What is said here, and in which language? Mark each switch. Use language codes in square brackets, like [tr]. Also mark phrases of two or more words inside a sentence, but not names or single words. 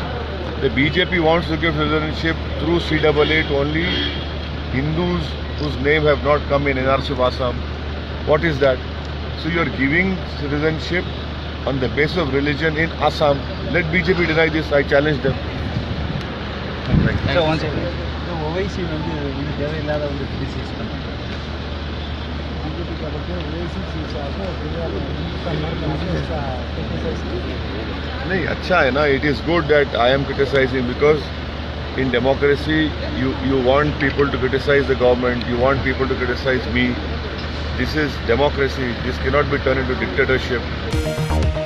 [en] The BJP wants to give citizenship through CAA to only Hindus whose name have not come in NRC of Assam. What is that? So you are giving citizenship on the basis of religion in Assam. Let BJP deny this. I challenge them. So one second. The OIC [ta] வந்து தேவையில்லாத வந்து கிரிட்டிசைஸ் பண்ணுறாங்க. [hi] नहीं, अच्छा है ना. [en] It is good that I am criticizing because in democracy you want people to criticize the government, you want people to criticize me. This is democracy. This cannot be turned into dictatorship.